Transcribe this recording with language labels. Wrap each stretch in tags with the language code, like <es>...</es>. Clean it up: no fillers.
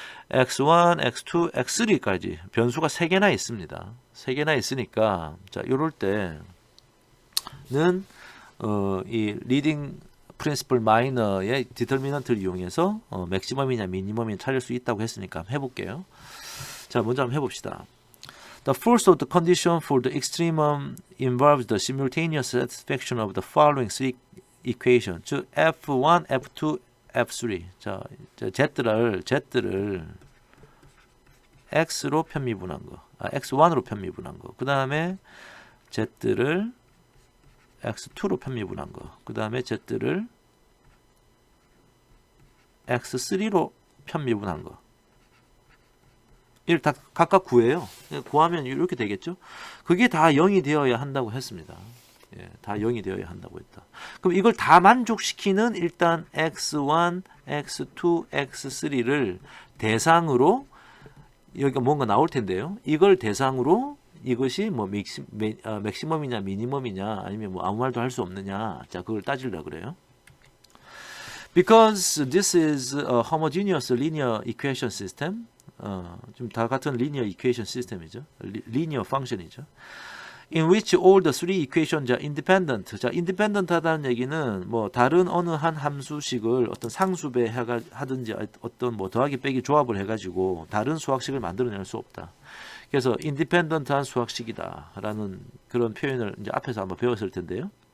<ko>x1, x2, x3까지 변수가 3개나 있습니다. 3개나 있으니까 자, 요럴 때는 이 리딩 프린시플 마이너의 디터미넌트를 이용해서 맥시멈이냐 미니멈이냐 찾을 수 있다고 했으니까 한번 해볼게요. 자, 먼저 한번 해봅시다.</ko> <en>The first of the condition for the extremum involves the simultaneous satisfaction of the following three equation,</en> <ko>즉</ko> <en>F1, F2, F3.</en> <ko>자, Z를 X로 편미분한 거, X1으로 편미분한 거. 그 다음에 Z를 X2로 편미분한 거. 그 다음에 Z를 X3로 편미분한 거. 이를 다 각각 구해요. 구하면 이렇게 되겠죠. 그게 다 0이 되어야 한다고 했습니다. 예, 다 0이 되어야 한다고 했다. 그럼 이걸 다 만족시키는 일단 x1, x2, x3를 대상으로 여기가 뭔가 나올 텐데요. 이걸 대상으로 이것이 뭐 맥시멈이냐 미니멈이냐 아니면 뭐 아무 말도 할 수 없느냐. 자, 그걸 따지려고 그래요.</ko> <en>Because this is a homogeneous linear equation system.</en> <ko>좀 다 같은 linear equation 시스템이죠. linear function이죠.</ko> <en>In which all the three equations are independent.</en> <ko>자, independent 하다는 얘기는 뭐 다른 어느 한 함수식을 어떤 상수배 하든지 어떤 뭐 더하기 빼기 조합을 해가지고 다른 수학식을 만들어낼 수 없다. 그래서 independent한 수학식이다라는 그런 표현을 이제 앞에서 한번 배웠을 텐데요.</ko>